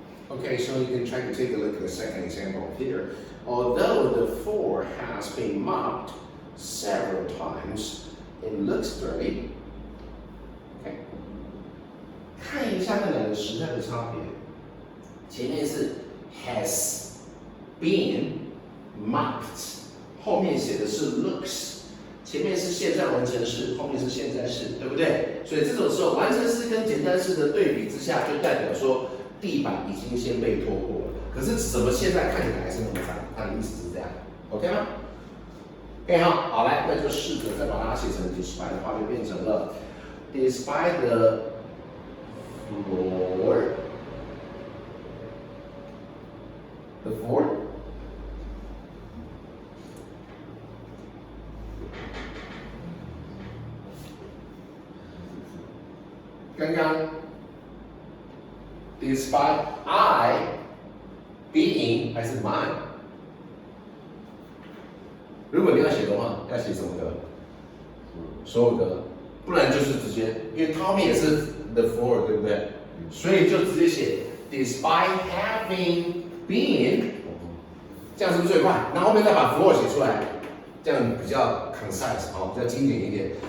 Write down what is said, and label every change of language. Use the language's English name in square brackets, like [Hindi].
[English] Okay, so you can try to take a look at the second example here. Although the floor has been mopped several times, it looks dirty. Okay. [Chinese] 看一下那两个时态的差别。前面是 [English] has been mopped， [Chinese] 后面写的是 looks。前面是现在完成式，后面是现在式，对不对？所以这种时候，完成式跟简单式的对比之下，就代表说地板已经先被拖过了。可是怎么现在看起来还是那么脏？它的意思是这样 ，OK 吗 ？OK 好，来，那就试着再把它写成 despite 的话，就变成了 [English] despite the floor。 [Chinese] 刚刚 despite I being 还是 mine？如果你要写的话，要写什么的？所有的，不然就是直接，因为它后面也是 the floor， 对不对？所以就直接写 [English] despite having been， [Chinese] 这样是不是最快？然后后面再把 floor 写出来，这样比较 concise， 比较经典一点。